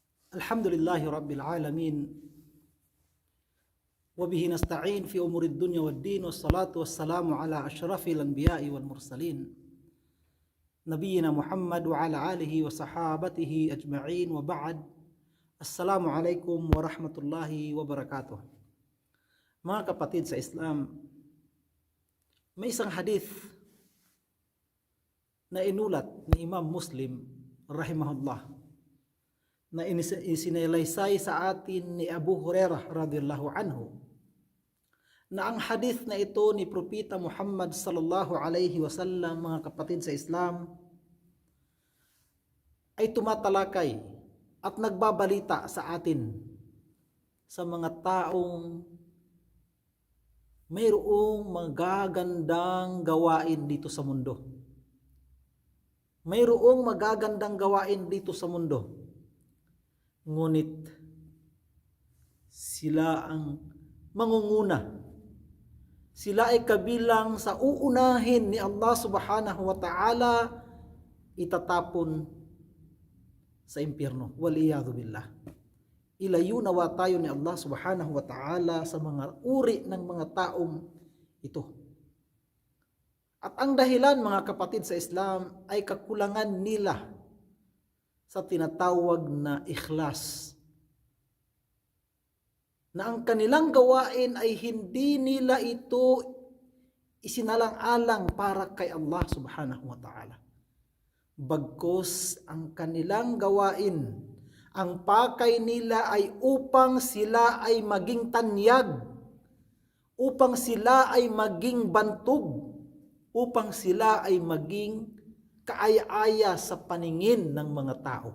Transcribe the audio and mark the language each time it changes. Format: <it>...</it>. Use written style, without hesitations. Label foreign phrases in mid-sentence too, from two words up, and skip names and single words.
<ar>الحمد لله رب العالمين وبه نستعين في أمور الدنيا والدين. والصلاة والسلام على أشرف الأنبياء والمرسلين. نبينا محمد وعلى آله وصحابته أجمعين وبعد. السلام عليكم ورحمة الله وبركاته.</ar> <tl>Mga kapatid sa Islam, may isang hadith na inulat ni Imam Muslim rahimahullah na isinalaysay sa atin ni Abu Hurairah</tl> <ar>رضي الله عنه</ar> <tl>na ang hadith na ito ni Propeta Muhammad</tl> <ar>صلى الله عليه وسلم,</ar> <tl>mga kapatid sa Islam, ay tumatalakay at nagbabalita sa atin sa mga taong mayroong magagandang gawain dito sa mundo. Mayroong magagandang gawain dito sa mundo. Ngunit sila ang mangunguna. Sila ay kabilang sa uunahin ni Allah</tl> <ar>سبحانه وتعالى</ar> <tl>itatapon sa impyerno.</tl> <ar>والعياذ بالله.</ar> <tl>Ilayo nawa tayo ni Allah</tl> <ar>سبحانه وتعالى</ar> <tl>sa mga uri ng mga taong ito. At ang dahilan, mga kapatid sa Islam, ay kakulangan nila sa tinatawag na ikhlas. Na ang kanilang gawain ay hindi nila ito isinalang-alang para kay Allah</tl> <ar>سبحانه وتعالى.</ar> <tl>Bagkus ang kanilang gawain, ang pakay nila ay upang sila ay maging tanyag, upang sila ay maging bantog, upang sila ay maging kaaya-aya sa paningin ng mga tao.</tl>